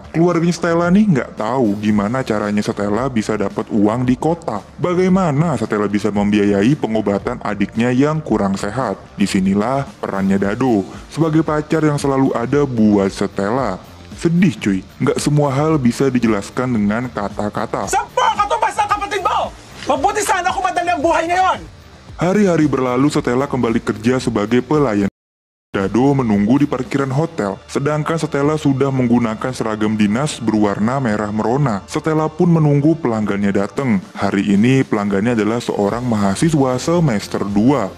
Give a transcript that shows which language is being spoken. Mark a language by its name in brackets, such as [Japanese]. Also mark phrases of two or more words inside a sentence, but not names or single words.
[Indonesian] Keluarganya Stella nih nggak tahu gimana caranya Stella bisa dapat uang di kota. Bagaimana Stella bisa membiayai pengobatan adiknya yang kurang sehat. Disinilah perannya Dado sebagai pacar yang selalu ada buat Stella. Sedih cuy, nggak semua hal bisa dijelaskan dengan kata-kata. [Filipino] Sampa ka to basta kapatid mo! Mabuti sana kung madali ang buhay ngayon! [Indonesian] Hari-hari berlalu, Stella kembali kerja sebagai pelayan. Dado menunggu di parkiran hotel, sedangkan Stella sudah menggunakan seragam dinas berwarna merah merona. Stella pun menunggu pelanggannya datang. Hari ini pelanggannya adalah seorang mahasiswa semester 2.